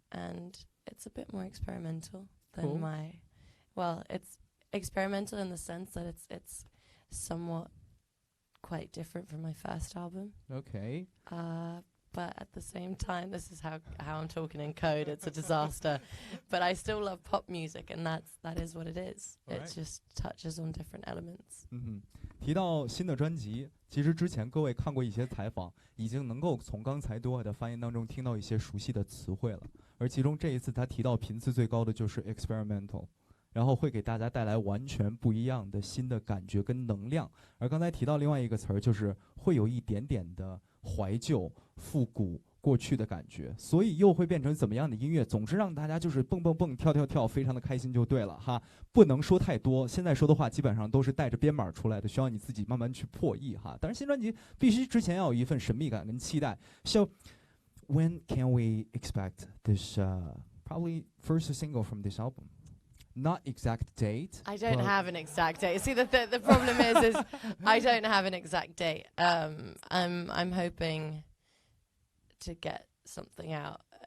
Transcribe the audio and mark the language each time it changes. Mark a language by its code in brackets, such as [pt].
[en] And it's a bit more experimental than it's experimental in the sense that it's somewhat quite different from my first album. Okay. But at the same time, this is how I'm talking in code. It's a disaster. But I still love pop music, and that is what it is. All it just touches on different elements. [zh] 提到新的专辑，其实之前各位看过一些采访，已经能够从刚才多的发言当中听到一些熟悉的词汇了。而其中这一次他提到频次最高的就是 experimental， 然后会给大家带来完全不一样的新的感觉跟能量。而刚才提到另外一个词儿，就是会有一点点的怀旧、复古、过去的感觉，所以又会变成怎么样的音乐？总之让大家就是蹦蹦蹦、跳跳跳，非常的开心就对了哈。不能说太多，现在说的话基本上都是带着编码出来的，需要你自己慢慢去破译哈。当然，新专辑必须之前要有一份神秘感跟期待。 [en] So when can we expect this probably first single from this album? Not exact date. I don't have an exact date. See, the problem is I don't have an exact date. I'm hoping to get something out